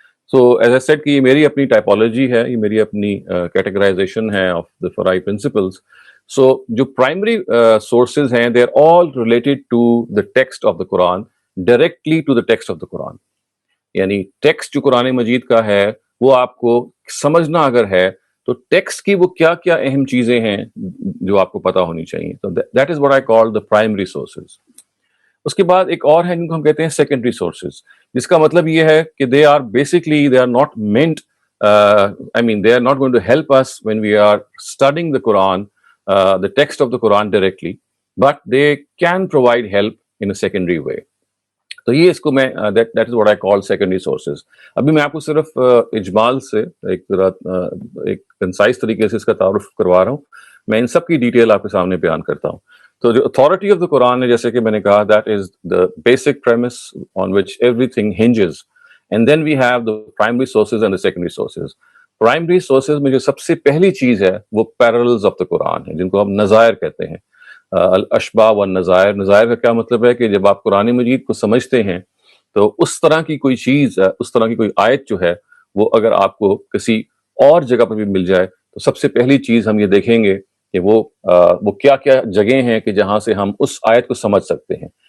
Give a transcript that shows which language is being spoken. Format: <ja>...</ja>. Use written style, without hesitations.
<en>so as I said</en> <ur>کہ یہ میری اپنی ٹائپولوجی ہے، یہ میری اپنی کیٹیگرائزیشن ہے</ur> <en>Of the fry principles.</en> <ur>سو جو پرائمری سورسز ہیں،</ur> <en>they are all related to the text of the Quran,</en> <ur>directly to the text of the قرآن۔ یعنی ٹیکسٹ جو قرآن مجید کا ہے وہ آپ کو سمجھنا اگر ہے تو ٹیکسٹ کی وہ کیا کیا اہم چیزیں ہیں جو آپ کو پتا ہونی چاہیے.</ur> <en>تو that is what I call the primary sources.</en> <ur>اس کے بعد ایک اور ہے جن کو ہم کہتے ہیں سیکنڈری سورسز، جس کا مطلب یہ ہے کہ</ur> <en>They are basically they are not meant I mean they are not going to help us when we are studying the Quran, the text of the Quran directly, but they can provide help in a secondary way.</en> <ur>تو یہ اس کو میں</ur> <en>that is what I call secondary sources.</en> <ur>ابھی میں آپ کو صرف اجمال سے ایک کنسائز طریقے سے اس کا تعارف کروا رہا ہوں. میں ان سب کی ڈیٹیل آپ کے سامنے بیان کرتا ہوں. تو جو اتھارٹی آف دا قرآن ہے، جیسے کہ میں نے کہا</ur> <en>That is the basic premise on which everything hinges. And then we have the primary sources and the secondary sources. Primary sources</en> <ur>میں جو سب سے پہلی چیز ہے وہ</ur> <en>parallels of the</en> <ur>قرآن ہے، جن کو ہم نظائر کہتے ہیں.</ur> <ar>الاشباہ والنظائر.</ar> <ur>نظائر کا کیا مطلب ہے کہ جب آپ قرآن مجید کو سمجھتے ہیں تو اس طرح کی کوئی چیز، اس طرح کی کوئی آیت جو ہے وہ اگر آپ کو کسی اور جگہ پر بھی مل جائے تو سب سے پہلی چیز ہم یہ دیکھیں گے کہ وہ کیا کیا جگہیں ہیں کہ جہاں سے ہم اس آیت کو سمجھ سکتے ہیں.</ur>